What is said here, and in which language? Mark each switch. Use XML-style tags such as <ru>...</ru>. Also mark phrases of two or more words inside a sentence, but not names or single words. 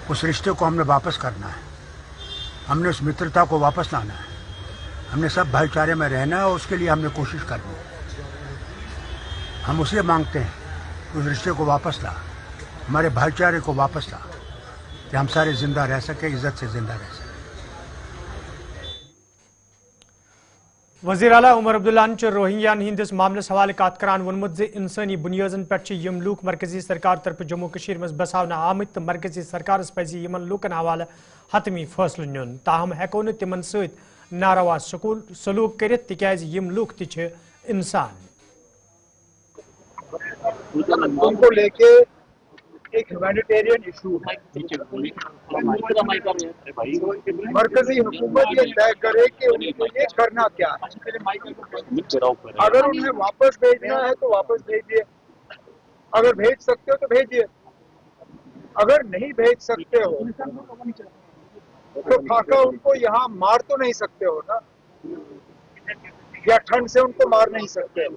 <hi>उस रिश्ते को हमने वापस करना है, हमने उस मित्रता को वापस लाना है, हमने सब भाईचारे में रहना है और उसके लिए हमने कोशिश करनी है। हम उसे मांगते हैं उस रिश्ते को वापस ला, हमारे भाईचारे को वापस ला कि हम सारे जिंदा रह सके, इज्जत से जिंदा रह सके।</hi> <ks>वज़ीर आला उमर अब्दुल्लान रोहिंग्यान हिंदिस मामलस हवाले कत करान वोनमुत जे इंसानी बुनियादन पे यम लूक मरकजी सरकार तरफ जम्मू कश्मीर मज बसावना आमत तो मरकजी सरकार पज यमन लूकन हवाले हतमी फैसले नुन, ताहम हेको न तिमन सत नारवा सलूक कर तिकाज यम लूक ति इंसान।</ks> <hi>उनको लेके एक</hi> <en>humanitarian issue</en> <hi>है। मरकजी हुकूमत ये तय करे कि उनको ये करना क्या है। अगर उन्हें वापस भेजना है तो वापस भेजिए, अगर भेज सकते हो तो भेजिए, अगर नहीं भेज सकते हो तो खाका उनको यहाँ मार तो नहीं सकते हो ना, या ठंड से उनको मार नहीं सकते हो।</hi>